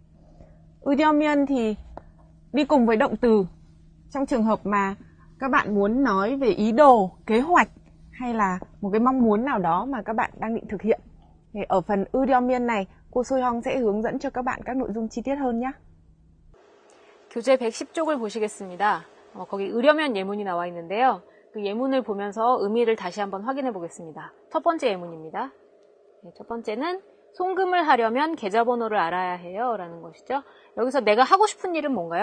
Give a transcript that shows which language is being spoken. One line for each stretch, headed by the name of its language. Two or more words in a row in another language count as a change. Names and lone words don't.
Vietnamese: 으려면 thì đi cùng với động từ trong trường hợp mà các bạn muốn nói về ý đồ, kế hoạch hay là một cái mong muốn nào đó mà các bạn đang định thực hiện. Thì ở phần 으려면 này, cô Soyoung sẽ hướng dẫn cho các bạn các nội dung chi tiết hơn nhé.
Korean: 교재 110쪽을 보시겠습니다. 거기 으려면 예문이 나와 있는데요. 그 예문을 보면서 의미를 다시 한번 확인해 보겠습니다. 첫 번째 예문입니다. 첫 번째는 송금을 하려면 계좌번호를 알아야 해요 라는 것이죠. 여기서 내가 하고 싶은 일은 뭔가요?